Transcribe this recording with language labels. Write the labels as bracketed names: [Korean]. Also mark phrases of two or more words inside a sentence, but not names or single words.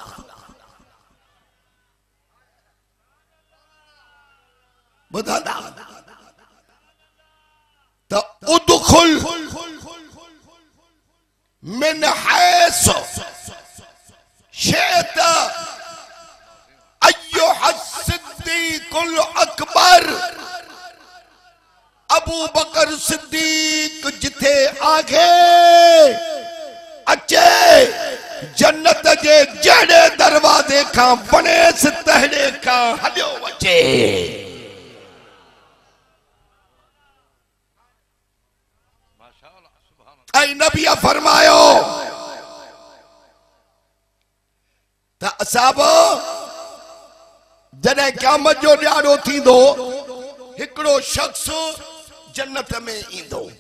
[Sindhi] बुधंदा त [Arabic] ادخل من حيث شئت أيها الصديق الأكبر. [Sindhi] अबू बकर सिद्दीक जिथे आगे अचे जन्नत जे जड़े दरवाजे का बनेस तहड़े का हलियो वचे। ऐं नबी फरमायो त असाबो जॾहिं क़यामत जो ॾियारो थींदो हिकिड़ो शख्स जन्नत में ईंदो।